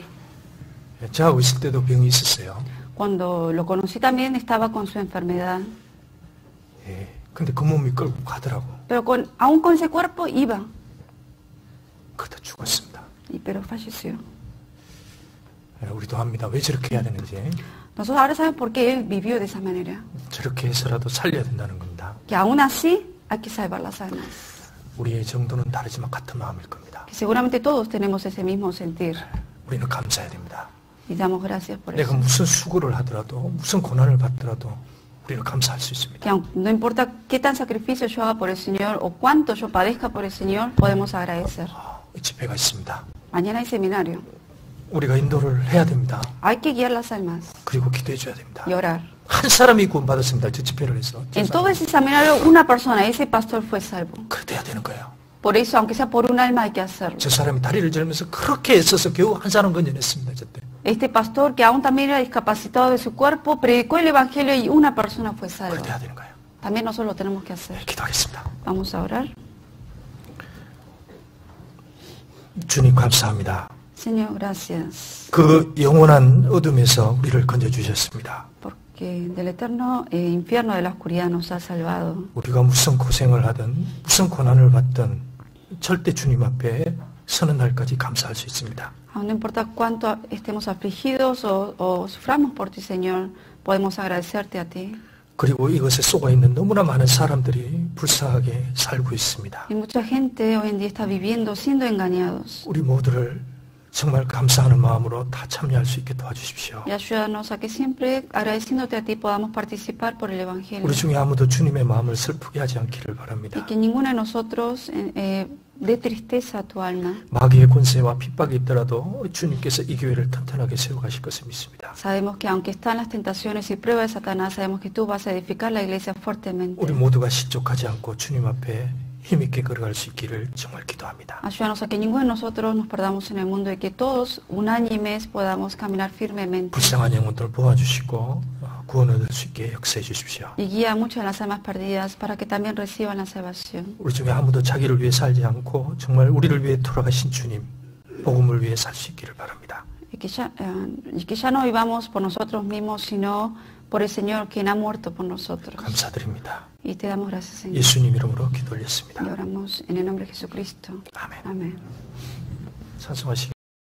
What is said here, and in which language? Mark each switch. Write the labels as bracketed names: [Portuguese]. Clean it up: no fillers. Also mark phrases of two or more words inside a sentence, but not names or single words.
[Korean] 저하고 있을 때도 병이 있었어요. [Spanish] Cuando lo conocí también estaba con su enfermedad. [Korean] 예, 근데 그 몸이 끌고 가더라고. [Spanish] Pero aún con ese cuerpo iba, [Korean] 그러다 죽었습니다. [Spanish] pero falleció. [Korean] 예, 우리도 합니다. 왜 저렇게 해야 되는지. [Spanish] Nosotros ahora sabemos por qué él vivió de esa manera. [Korean] 저렇게 해서라도 살려야 된다는 겁니다. [Spanish] Que aún así hay que salvar las almas. [Korean] 우리의 정도는 다르지만 같은 마음일 겁니다. [Spanish] Que seguramente todos tenemos ese mismo sentir. [Korean] 우리는 감사해야 됩니다. [Spanish] Y damos gracias por [Korean] 내가 [Spanish] eso. [Korean] 무슨 수고를 하더라도 무슨 고난을 받더라도 우리는 감사할 수 있습니다. [Spanish] Que no importa qué tan sacrificio yo haga por el Señor o cuánto yo padezca por el Señor, podemos agradecer. [Korean] 집회가 있습니다. [Spanish] Mañana hay seminario. [Korean] 우리가 인도를 해야 됩니다. [Spanish] Hay que guiar las almas [Korean] 그리고 기도해 줘야 됩니다. [Spanish] y orar. [Korean] 한 사람이 구원받았습니다. 저 집회를 해서. [Spanish] En todo ese seminario, una persona, ese pastor fue salvo. [Korean] 그래야 되는 거예요. [Spanish] Por eso, aunque sea por un alma, hay que hacerlo. [Korean] 저 사람이 다리를 절면서 그렇게 애써서 겨우 한 사람 건져냈습니다. 저때. [Spanish] Este pastor, que aún también era discapacitado de su cuerpo, predicó el Evangelio y una persona fue salva. [Korean] 그래야 되는 거예요. [Spanish] También nosotros lo tenemos que hacer. [Korean] 네, 기도하겠습니다. [Spanish] Vamos a orar. [Korean] 주님 감사합니다. [Spanish] Señor, gracias. [Korean] 그 영원한 어둠에서 우리를 건져주셨습니다. [Spanish] Porque del eterno infierno de la oscuridad nos ha salvado. [Korean] 우리가 무슨 고생을 하든 무슨 고난을 받든 절대 주님 앞에 서는 날까지 감사할 수 있습니다. [Spanish] Aún no importa cuánto estemos afligidos o suframos por ti, Señor, podemos agradecerte a ti. [Korean] 그리고 이것에 속아 있는 너무나 많은 사람들이 불쌍하게 살고 있습니다. [Spanish] Y mucha gente hoy en día está viviendo siendo engañados. [Korean] 우리 모두를 정말 감사하는 마음으로 다 참여할 수 있게 도와주십시오. [Spanish] Y ayúdanos a que siempre, agradeciéndote a ti, podamos participar por el Evangelio. [Korean] 우리 중에 아무도 주님의 마음을 슬프게 하지 않기를 [Spanish] Y [Korean] 바랍니다. [Spanish] que ninguno de nosotros dé tristeza a tu alma. [Korean] 마귀의 권세와 핍박이 있더라도 주님께서 이 교회를 튼튼하게 세워가실 것을 믿습니다. [Spanish] Sabemos que aunque están las tentaciones y pruebas de Satanás, sabemos que tú vas a edificar la iglesia fuertemente. [Korean] 우리 모두가 실족하지 않고 주님 앞에 힘있게 걸어갈 수 있기를 정말 기도합니다. [Spanish] Ayúdanos a que ninguno de nosotros nos perdamos en el mundo y que todos, unánimes, podamos caminar firmemente. [Korean] 불쌍한 영혼들 도와주시고 구원 얻을 수 있게 역사해 주십시오. [Spanish] Y guía a muchas de las almas perdidas para que también reciban la salvación. [Korean] 우리 중에 아무도 자기를 위해 살지 않고 정말 우리를 위해 돌아가신 주님 복음을 위해 살 수 있기를 바랍니다. [Spanish] Y que ya no vivamos por nosotros mismos, sino por el Señor quien ha muerto por nosotros. [Korean] 감사드립니다. [Spanish] Y te damos gracias, Señor. [Korean] 예수님 이름으로 기도 올렸습니다. [Spanish] Y oramos en el nombre de Jesucristo. [Korean] 아멘. [Spanish] Amén. [Korean] 찬송하시